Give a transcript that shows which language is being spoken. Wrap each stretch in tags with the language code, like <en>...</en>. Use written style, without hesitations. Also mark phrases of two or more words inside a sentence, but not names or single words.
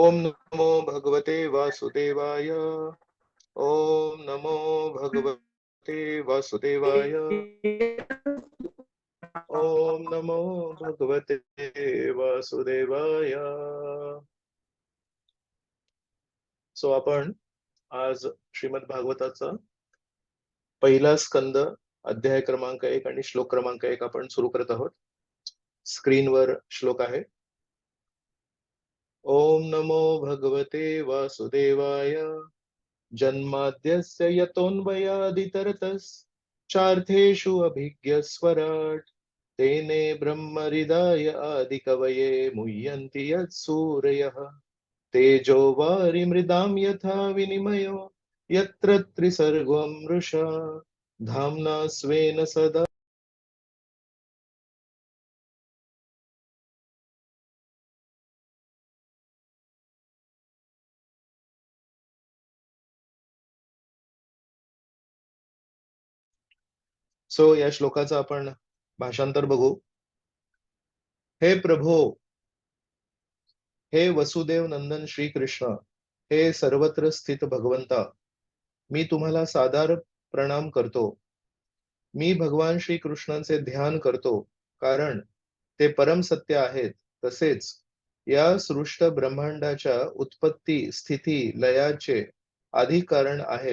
<sa>ओम नमो भगवते वासुदेवाय। ओम नमो भगवते वासुदेवाय। ओम नमो भगवते वासुदेवाय।</sa> <mr>सो आपण आज श्रीमद भागवताचा पहिला स्कंद अध्याय क्रमांक 1 आणि श्लोक क्रमांक 1 आपण सुरू करत आहोत. स्क्रीनवर श्लोक आहे.</mr> <sa>ओम नमो भगवते वासुदेवाय. जन्माद्यस्य यतोऽन्वयादितरतश्चार्थेषु अभिज्ञस्वराट् तेने ब्रह्महृदाय आदिकवये मुह्यन्ति यत्सूरयः. तेजो वारिमृदां यथा विनिमयो यत्र त्रिसर्गो मृषा धाम्ना स्वेन सदा.</sa> <mr>सो या श्लोकाचं आपण भाषांतर बघू. हे प्रभो, हे वसुदेव नंदन श्री कृष्ण, हे सर्वत्र स्थित भगवंता, मी तुम्हाला सादर प्रणाम करतो. मी भगवान श्री कृष्णांचे ध्यान करतो, कारण ते परम सत्य आहेत. तसेच या सृष्ट ब्रह्मांडाच्या उत्पत्ती स्थिती लयाचे आधी कारण आहेत.</mr>